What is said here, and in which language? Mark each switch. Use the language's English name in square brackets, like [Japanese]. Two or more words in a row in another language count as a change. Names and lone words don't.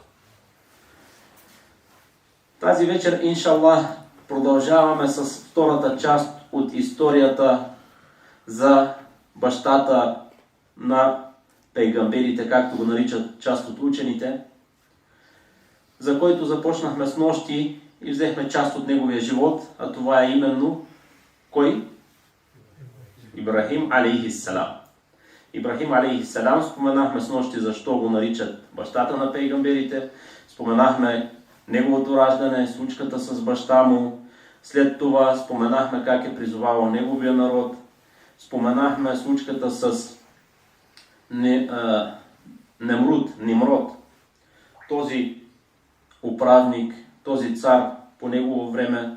[Bulgarian] Тази вечер, иншаллах, продължаваме с втората част от историята за бащата на пейгамберите, както го наричат част от учените, за който започнахме с нощи и взехме част от неговия живот, а това е именно кой? Ибрахим алейхиссалам. Ибрахим алейхиссалам, споменахме с нощи защо го наричат бащата на пейгамберите, споменахме неговото раждане, случката с баща му, след това споменахме как е призовавал неговия народ, споменахме случката с Немруд, този управник, този цар по негово време.